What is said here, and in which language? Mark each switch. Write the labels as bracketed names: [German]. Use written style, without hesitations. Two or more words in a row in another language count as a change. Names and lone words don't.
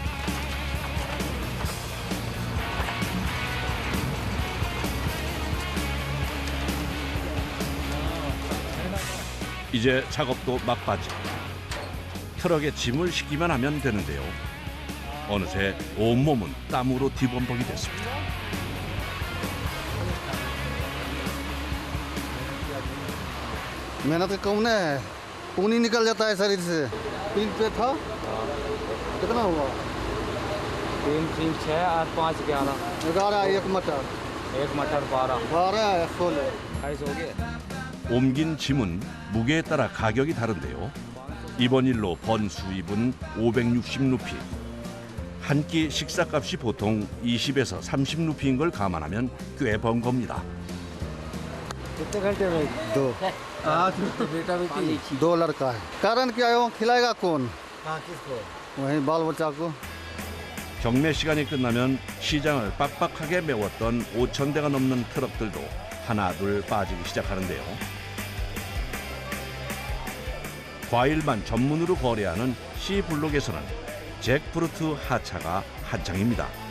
[Korean] 이제 작업도 막바지. 트럭에 짐을 싣기만 하면 되는데요. 어느새 온몸은 땀으로 뒤범벅이 됐습니다. [Hindi] मेहनत कम नहीं है, खून ही निकल जाता है शरीर से। 3 पे था, कितना हुआ? 3, 3, 6, 8, 5, 11। 11, 1 मटर। एक मटर 12, 12 16 28 हो गए। [Korean] 옮긴 짐은 무게에 따라 가격이 다른데요. 이번 일로 번 수입은 560루피. 한 끼 식사값이 보통 20에서 30루피인 걸 감안하면 꽤 번 겁니다. [Hindi] कितने घंटे में 2 तो बेटा बेटी 2 लड़का है कारण क्या है वो खिलाएगा कौन किसको? वही बाल बच्चा को [Korean] 경매 시간이 끝나면 시장을 빡빡하게 메웠던 5천 대가 넘는 트럭들도 하나둘 빠지기 시작하는데요. 과일만 전문으로 거래하는 C블록에서는 잭프루트 하차가 한창입니다.